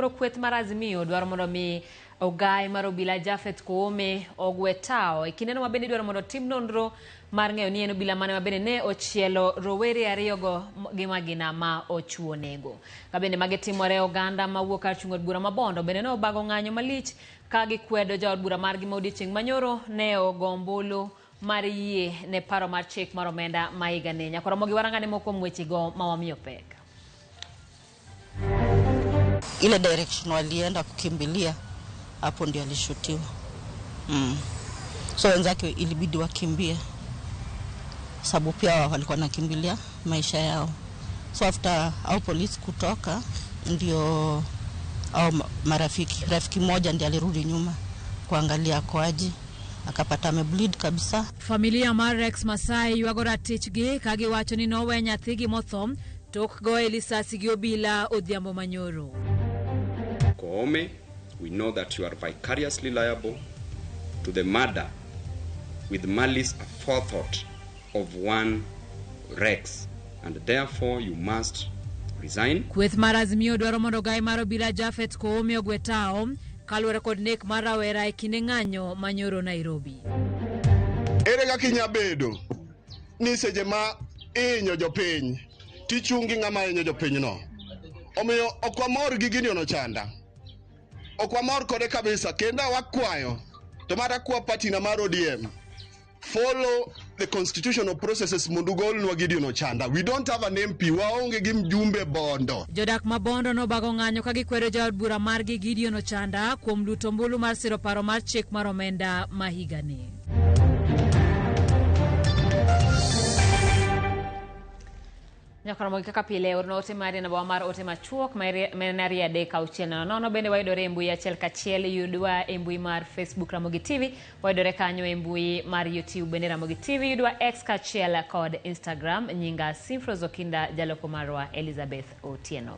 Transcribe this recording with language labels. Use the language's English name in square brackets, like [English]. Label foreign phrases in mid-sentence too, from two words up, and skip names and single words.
[Luo (Kenya and Tanzania)] koro kweth mar Azimio dwaro mondo mi ogai mar obila Japhet Koome ogwe tao e kinde no mabende dwaro mondo tim nonro mar ng'eyo ni en obila mane mabende ne ochielo rowere ariyo go gi magina ma ochuo nego ka bende mage timore oganda mawuok kar chung'o bura mabondo bende ne obago ng'anyo malich ka gikwedo jaod bura margi ma odiochieng' manyoro ne ogombolo mar yie ne paro mar chik mar omenda ma higa ne nyakoro mogi warangane moko mwechigo mawamiyo pek. [Swahili] Ile direction walienda kukimbilia hapo ndio alishutiwa. So wenzake ilibidi wakimbie sababu pia walikuwa nakimbilia maisha yao. [English] So after [Swahili] au polisi kutoka ndio au rafiki moja ndiye alirudi nyuma kuangalia kwaji akapata amebleed kabisa. [Luo (Kenya and Tanzania)] Familia mar Rex Masai wagora tichgi kagi wacho ni nowe nyathigi mothom tok goe lisasi gi obila odhiambo manyoro. [English] Koome, we know that you are vicariously liable to the murder with malice aforethought of one Rex, and therefore you must resign. [Luo (Kenya and Tanzania)] Kweth mar Azimio dwaro mondo gai mar obila Japhet Koome ogwe tao kaluwore kod nek mar rawera e kinde ng'anyo manyoro Nairobi. Ere kaka inyabedo ni seche ma inyo jopiny tichungi ng'ama inyo jopiny no. Omiyo okwamor gi gini ono chanda. Okwamor kode kabisa kenda wakwayo to mara kwa party na mar ODM [English] follow the constitutional processes [Luo (Kenya and Tanzania)] mundugol nwa Gideon Ochanda. [English] We don't have an MP [Swahili] waonge gi mjumbe bondo. [Luo (Kenya and Tanzania)] Jodak mabondo no bago ng'anyo ka gikwero jaod bura margi Gideon Ochanda kuom luto mbulu mar siro paro mar chik mar omenda ma higa ni. Nyakoro mogi kaka pile orno ote mari na mar ote machuok menari ade kauchiel nono bende waidore e mbui achiel kachiel yudwa e mbui mar Facebook Ramogi TV waidore kanyo e mbui mar YouTube bende Ramogi TV yudwa X kachiel kod Instagram nyinga Simfroz Okinda jaloko marwa Elizabeth Otieno.